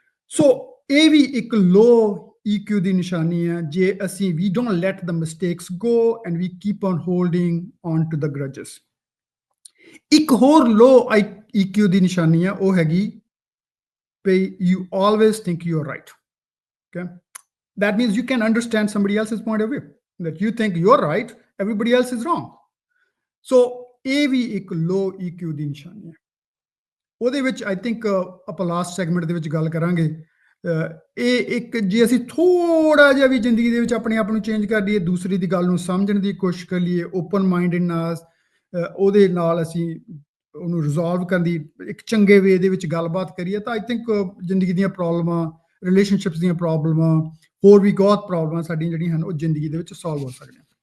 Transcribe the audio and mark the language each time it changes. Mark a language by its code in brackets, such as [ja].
[pa] ਸੋ ਇਹ ਵੀ ਇੱਕ ਲੋ EQ ਦੀ ਨਿਸ਼ਾਨੀ ਹੈ, ਜੇ ਅਸੀਂ [en] We don't let the mistakes go and we keep on holding on to the grudges. [pa] ਇੱਕ ਹੋਰ ਲੋ EQ ਦੀ ਨਿਸ਼ਾਨੀ ਹੈ, ਉਹ ਹੈਗੀ ਵੀ [en] You always think you are right. Okay, that means you can understand somebody else's point of view, that you think you're right, everybody else is wrong. [pa] So ਇਹ ਵੀ ਇੱਕ ਲੋ EQ ਦੀ ਨਿਸ਼ਾਨੀ ਹੈ। ਉਹਦੇ ਵਿੱਚ ਆਈ ਥਿੰਕ ਆਪਾਂ ਲਾਸਟ ਸੈਗਮੈਂਟ ਦੇ ਵਿੱਚ ਗੱਲ ਕਰਾਂਗੇ। ਇਹ ਇੱਕ ਜੇ ਅਸੀਂ ਥੋੜਾ ਜਿਹਾ ਵੀ ਜ਼ਿੰਦਗੀ ਦੇ ਵਿੱਚ ਆਪਣੇ ਆਪ ਨੂੰ ਚੇਂਜ ਕਰ ਲਈਏ, ਦੂਸਰੀ ਦੀ ਗੱਲ ਨੂੰ ਸਮਝਣ ਦੀ ਕੋਸ਼ਿਸ਼ ਕਰ ਲਈਏ, ਓਪਨ ਮਾਈਂਡਡ ਨਾਲ, ਉਹਦੇ ਨਾਲ ਅਸੀਂ ਉਹਨੂੰ ਰਿਜ਼ੋਲਵ ਕਰਨ ਦੀ ਇੱਕ ਚੰਗੇ ਵੇ ਦੇ ਵਿੱਚ ਗੱਲਬਾਤ ਕਰੀਏ, ਤਾਂ ਆਈ ਥਿੰਕ ਜ਼ਿੰਦਗੀ ਦੀਆਂ ਪ੍ਰੋਬਲਮਾਂ, ਰਿਲੇਸ਼ਨਸ਼ਿਪਸ ਦੀਆਂ ਪ੍ਰੋਬਲਮਾਂ, ਹੋਰ ਵੀ ਬਹੁਤ ਪ੍ਰੋਬਲਮਾਂ ਸਾਡੀਆਂ ਜਿਹੜੀਆਂ ਹਨ ਉਹ ਜ਼ਿੰਦਗੀ ਦੇ ਵਿੱਚ ਸੋਲਵ ਹੋ ਸਕਦੀਆਂ।